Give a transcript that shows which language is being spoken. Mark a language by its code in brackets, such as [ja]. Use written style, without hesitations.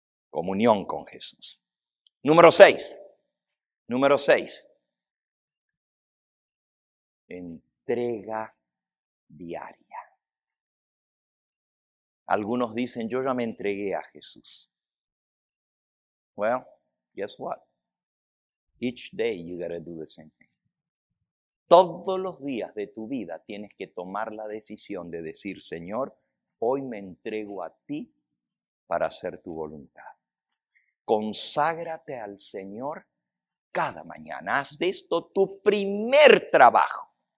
[es] Comunión con Jesús. Número 6. Entrega diaria. Algunos dicen, yo ya me entregué a Jesús. [en] Well, guess what? Each day you gotta do the same thing. [es] Todos los días de tu vida tienes que tomar la decisión de decir, Señor, hoy me entrego a ti para hacer tu voluntad. Conságrate al Señor cada mañana. Haz de esto tu primer trabajo.